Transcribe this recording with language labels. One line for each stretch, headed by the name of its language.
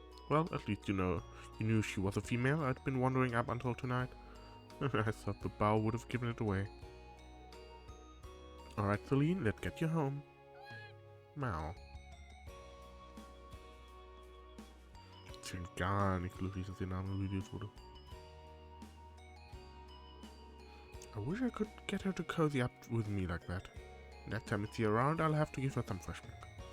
English: Well, at least you knew she was a female. I'd been wondering up until tonight. I thought the bow would have given it away. Alright, Celine, let's get you home. Meow.
German: Ich bin gar nicht glücklich, dass der Name revealed wurde.
English: I wish I could get her to cozy up with me like that. Next time I see her around, I'll have to give her some fresh milk.